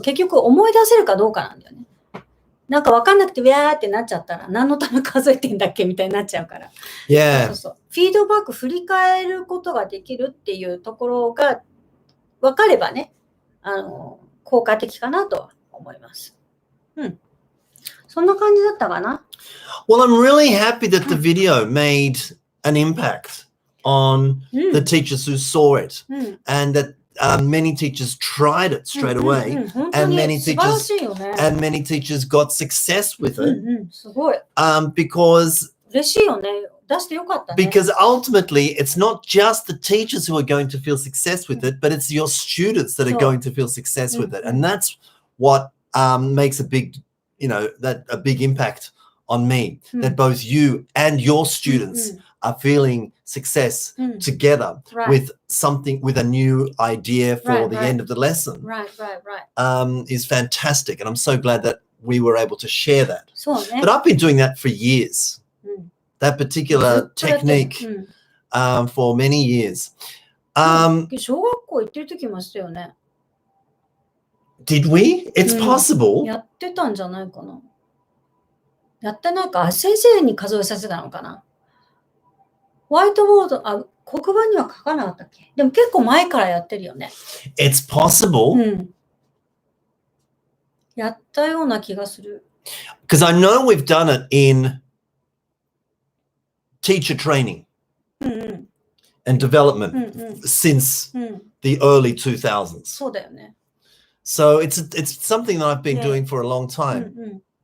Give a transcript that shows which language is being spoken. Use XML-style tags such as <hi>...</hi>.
<ja>結局思い出せるかどうかなんだよね。なんか分かんなくてウェーってなっちゃったら何のため数えてんだっけみたいになっちゃうから。</ja> <en>Yeah.</en> <ja>フィードバック振り返ることができるっていうところが分かればね、効果的かなとは思います。そんな感じだったかな。</ja> <en>Well, I'm really happy that the video made an impact on the teachers who saw it, and that many teachers tried it straight away, and many teachers got success with it.</en> <ja>すごい。</ja> <en>Because</en> <ja>嬉しいよね。出してよかったね。</ja> <en>Because ultimately, it's not just the teachers who are going to feel success with it, but it's your students that are going to feel success with it, and that's what makes a big, a big impact on me. That both you and your students are feeling success together with something, with a new idea for the end of the lesson. Is fantastic, and I'm so glad that we were able to share that. But I've been doing that for years. That particular technique for many years.</en> <ja>小学校行ってる時もしたよね。</ja> <en>Did we? It's possible.</en> <ja>やってたんじゃないかな。やってないか。先生に数えさせたのかな。ホワイトボード、黒板には書かなかったっけ。でも結構前からやってるよね。</ja> <en>It's possible.</en> <ja>やったような気がする。</ja> <en>Because I know we've done it in teacher training and development since the early 2000s.</en> <ja>そうだよね。</ja> <en>So it's something that I've been doing for a long time.</en>